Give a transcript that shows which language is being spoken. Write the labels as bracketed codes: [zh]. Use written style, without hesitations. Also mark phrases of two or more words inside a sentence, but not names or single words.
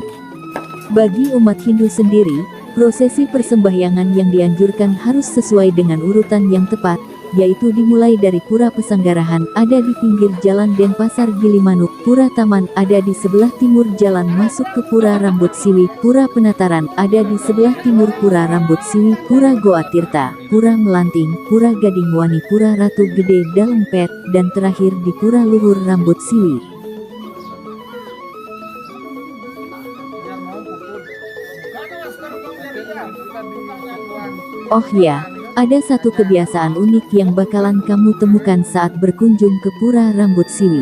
[id] Bagi umat Hindu sendiri, prosesi persembahyangan yang dianjurkan harus sesuai dengan urutan yang tepat, yaitu dimulai dari Pura Pesanggarahan ada di pinggir jalan Denpasar Gilimanuk, Pura Taman ada di sebelah timur jalan masuk ke Pura Rambut Siwi, Pura Penataran ada di sebelah timur Pura Rambut Siwi, Pura Goa Tirta, Pura Melanting, Pura Gading Wani, Pura Ratu Gede Dalempet, dan terakhir di Pura Luhur Rambut Siwi. Oh ya, ada satu kebiasaan unik yang bakalan kamu temukan saat berkunjung ke Pura Rambut Siwi.